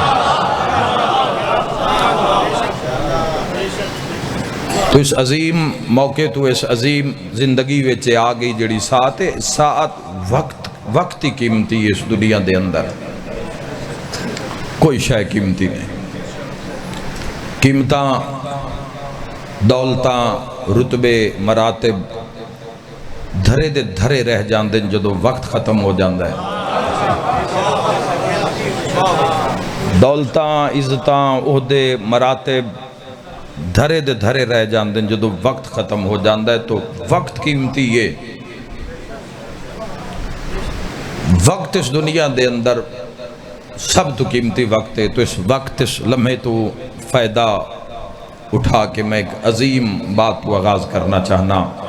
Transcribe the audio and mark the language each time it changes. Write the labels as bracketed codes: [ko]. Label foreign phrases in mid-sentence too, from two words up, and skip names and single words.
[pa] تو اس عظیم موقع تو اس عظیم زندگی وچ آ گئی جڑی ساعت ہے، ساعت وقت ہی قیمتی ہے اس دنیا دے اندر، کوئی شے قیمتی نہیں۔ قیمتاں، دولتاں، رتبے، مراتب دھرے دے دھرے رہ جاندے جدو وقت ختم ہو جاندہ ہے۔ دولتاں، عزتاں، عہدے، مراتب دھرے دے دھرے رہ جاندے جدو وقت ختم ہو جاندہ ہے۔ تو وقت قیمتی ہے، وقت اس دنیا دے اندر سب تو قیمتی وقت ہے۔ تو اس وقت اس لمحے تو فائدہ اٹھا کے میں ایک عظیم بات کو آغاز کرنا چاہنا۔